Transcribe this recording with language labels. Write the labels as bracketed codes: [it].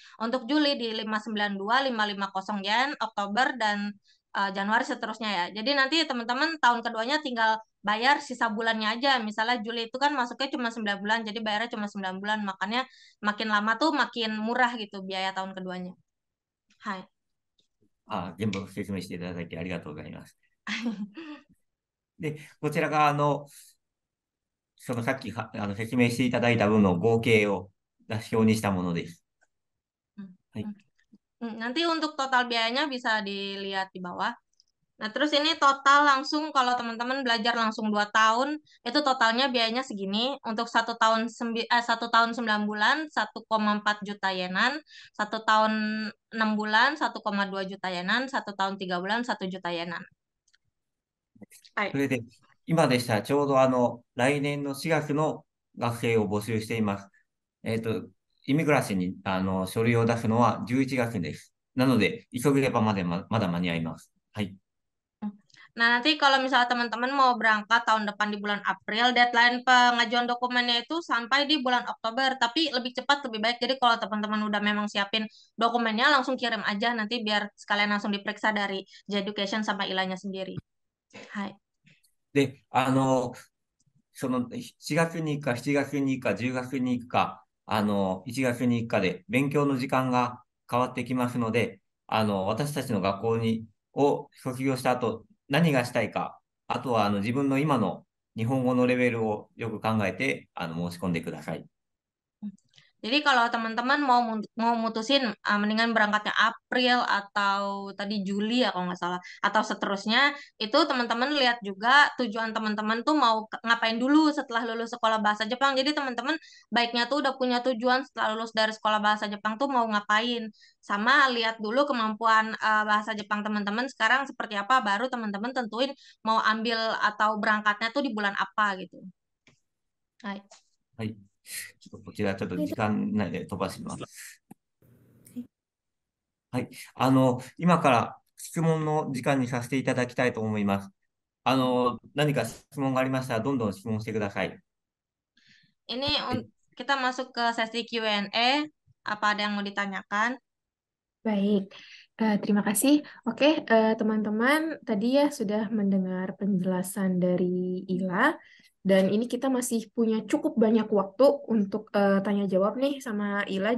[id] Untuk Juli di 592.550 yen, Oktober dan Januari seterusnya ya. Jadi nanti teman-teman tahun keduanya tinggal bayar sisa bulannya aja. Misalnya Juli itu kan masuknya cuma 9 bulan, jadi bayarnya cuma 9 bulan. Makanya makin lama tuh makin murah gitu biaya tahun keduanya. [ja] Hai. 全部説明していただいてありがとうございます。で、こちらが、そのさっき説明していただいた分の合計を出し表にしたものです。はい。 [id] Nanti untuk total biayanya bisa dilihat di bawah. Nah, terus ini total langsung kalau teman-teman belajar langsung 2 tahun, itu totalnya biayanya segini. Untuk 1 tahun 9 bulan, 1,4 juta yenan. 1 tahun 6 bulan, 1,2 juta yenan. 1 tahun 3 bulan, 1 juta yenan. はい。 [ja] それで、今でしたらちょうど来年の4月の学生を募集しています。イミグラシーに書類を出すのは11月です。なので、急げばまだ間に合います。はい。 [id] Nah, nanti kalau misalnya teman-teman mau berangkat tahun depan di bulan April, deadline pengajuan dokumennya itu sampai di bulan Oktober, tapi lebih cepat lebih baik. Jadi kalau teman-teman udah memang siapin dokumennya, langsung kirim aja nanti biar sekalian langsung diperiksa dari J-Education sama ilanya sendiri. Hai. [ja] で、その4月に行くか、7月に行くか、10月に行くか、1月に行くかで勉強の時間が変わってきますので、私たちの学校を卒業した後、何がしたいか、あとは自分の今の日本語のレベルをよく考えて、申し込んでください。 [id] Jadi kalau teman-teman mau mutusin mendingan berangkatnya April atau tadi Juli ya kalau nggak salah atau seterusnya itu teman-teman lihat juga tujuan teman-teman tuh mau ngapain dulu setelah lulus sekolah bahasa Jepang. Jadi teman-teman baiknya tuh udah punya tujuan setelah lulus dari sekolah bahasa Jepang tuh mau ngapain. Sama lihat dulu kemampuan bahasa Jepang teman-teman sekarang seperti apa baru teman-teman tentuin mau ambil atau berangkatnya tuh di bulan apa gitu. [ja] Hai. はい。ちょっとこちらちょっと時間内で飛ばします。はい。今から質問の時間にさせていただきたいと思います。何か質問がありましたら、どんどん質問してください。 [id] Ini [ja] はい。 [id] kita masuk ke sesi Q&A. Apa ada yang mau ditanyakan? Baik, terima kasih. Oke, teman-teman, tadi ya sudah mendengar penjelasan dari Ila, dan ini kita masih punya cukup banyak waktu untuk tanya jawab nih sama Ila.